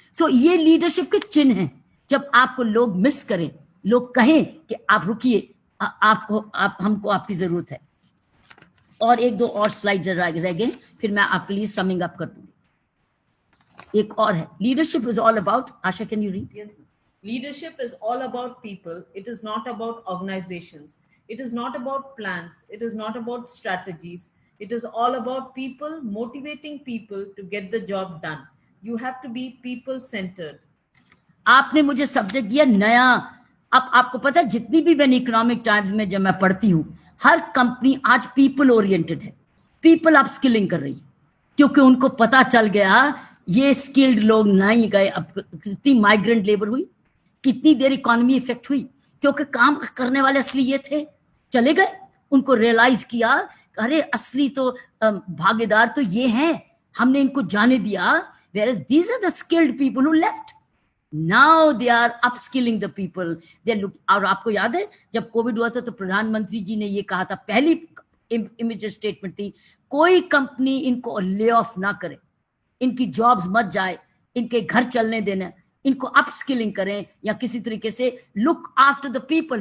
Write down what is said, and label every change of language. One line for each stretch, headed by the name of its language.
Hindi: सो ये लीडरशिप के चिन्ह हैं। जब आपको लोग मिस करें, लोग कहें कि आप रुकिए, हमको आपकी जरूरत है। और 1-2 और स्लाइड रह गए, फिर मैं आपके लिए समिंग अप कर दूंगी। एक और है,
English: Leadership is all about, Asha can you read? Yes. Leadership is all about people. It is not about organizations. It is not about plans. It is not about strategies. It is all about people, motivating people to get the job done. You have to be people centered.
Hindi: आपने मुझे subject दिया नया। अब आपको पता है जितनी भी मैंने इकोनॉमिक टाइम्स में जब मैं पढ़ती हूँ, हर कंपनी आज पीपल ओरिएंटेड है, पीपल अपस्किलिंग कर रही है, क्योंकि उनको पता चल गया ये स्किल्ड लोग नहीं गए। अब कितनी माइग्रेंट लेबर हुई, कितनी देर इकोनॉमी इफेक्ट हुई, क्योंकि काम करने वाले असली ये थे, चले गए। उनको रियलाइज किया अरे असली तो भागीदार तो ये हैं, हमने इनको जाने दिया।
English: whereas these are the skilled people who left. Now they are upskilling the people. They look,
Hindi: और आपको याद है जब कोविड हुआ था तो प्रधानमंत्री जी ने ये कहा था, पहली इमीडिएट स्टेटमेंट थी, कोई कंपनी इनको ले ऑफ ना करे, इनकी जॉब्स मत जाए, इनके घर चलने देना, इनको अपस्किलिंग करें या किसी तरीके से
English: Look after the people.